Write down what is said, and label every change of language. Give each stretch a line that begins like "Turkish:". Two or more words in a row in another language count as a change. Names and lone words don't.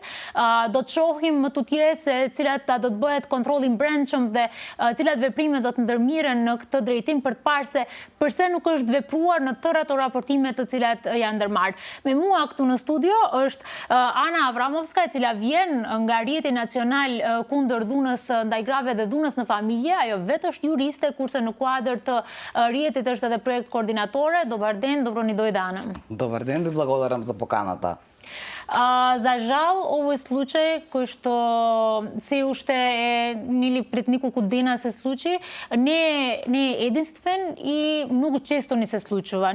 Albanian: Do të shohim më tutje se cilat do të bëhet kontrollin brendshëm dhe cilat veprime do të ndërmiren në këtë drejtim për të parë se përse nuk është vepruar në tërë ato raportime të cilat janë ndërmarrë. Me mua këtu në studio është Ana Avramovska, e cila vjen nga Rjeti Nacional kundër dhunës ndaj grave dhe dhunës në familje. Ajo vetë është juriste, kurse në kuadër të Rjetit është edhe projekt koordinatore.
Macedonian: Dobar ден, добро ни дојдане. Добар ден, ви благодарам за поканата. За жал, овој случај, кој што се уште нели пред неколку дена се случи, не е единствен и многу често ни се случува.